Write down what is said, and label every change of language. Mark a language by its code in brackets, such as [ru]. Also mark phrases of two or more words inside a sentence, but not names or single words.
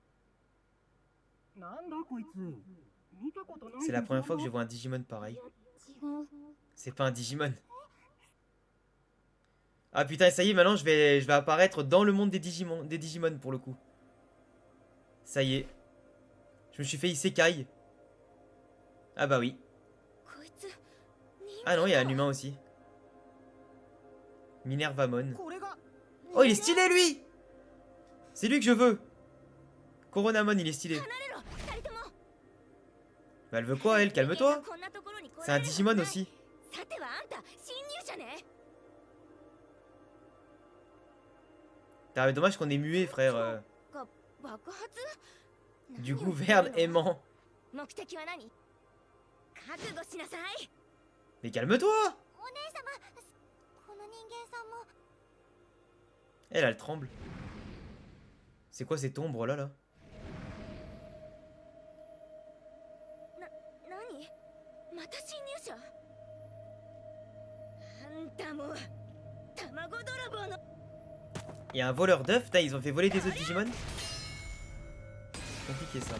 [fr] C'est la première fois que je vois un Digimon pareil. C'est pas un Digimon. Ah putain, ça y est, maintenant je vais apparaître dans le monde des Digimon pour le coup. Ça y est. Je me suis fait Isekai. Ah bah oui. [ja] こいつ人 [fr] Ah non, il y a un [ja] 間 [fr] humain aussi. Minervamon. [ja] これが [fr] Oh, il est stylé lui! C'est lui que je veux. Coronamon, il est stylé. [ja] 離れろ2人とも [fr] Bah, elle veut quoi, elle? Calme-toi. [ja] こんなところに来 [fr] C'est [ja] ら [fr] un [ja] れるはず [fr] Digimon [ja] ない [fr] aussi. [ja] さてはあんた侵入者ね [fr] Ah, dommage qu'on est muet, frère. [ja] が爆発 [fr] Du [ja] 何を言ってる [fr] gouverne [ja] の [fr] aimant. [ja] 目的は何覚悟しなさい [fr] Mais calme-toi! [ja] お姉様この人間さんも [fr] Elle tremble. C'est quoi cette ombre là? [ja] 何また侵入者あんたも卵泥棒の [fr] Il y a un voleur d'œufs. Putain, ils ont fait voler des œufs de Digimon. Compliqué ça.